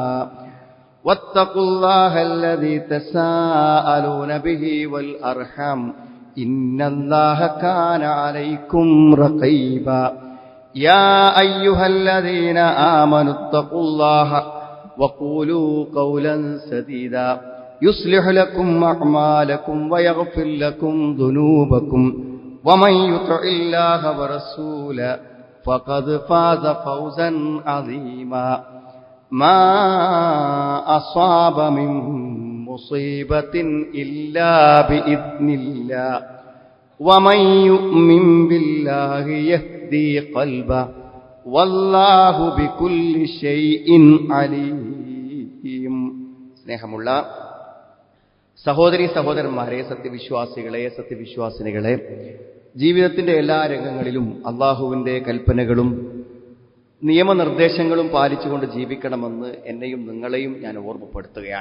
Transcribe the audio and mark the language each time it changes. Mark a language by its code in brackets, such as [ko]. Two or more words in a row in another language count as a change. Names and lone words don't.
[ar] واتقوا الله الذي تساءلون به والأرحام إن الله كان عليكم رقيبا يا أيها الذين آمنوا اتقوا الله وقولوا قولا سديدا يصلح لكم أعمالكم ويغفر لكم ذنوبكم ومن يطع الله ورسوله فقد فاز فوزا عظيما ما أصاب من مصيبة إلا بإذن الله ومن يؤمن بالله يهدي قلبه والله بكل شيء عليم. [ml] സ്നേഹമുള്ള സഹോദരീ സഹോദരന്മാരെ, സത്യവിശ്വാസികളെ, സത്യവിശ്വാസിനികളെ, ജീവിതത്തിന്റെ എല്ലാ രംഗങ്ങളിലും അള്ളാഹുവിന്റെ കൽപ്പനകളും നിയമനിർദ്ദേശങ്ങളും പാലിച്ചുകൊണ്ട് ജീവിക്കണമെന്ന് എന്നെയും നിങ്ങളെയും ഞാൻ ഓർമ്മപ്പെടുത്തുകയാണ്.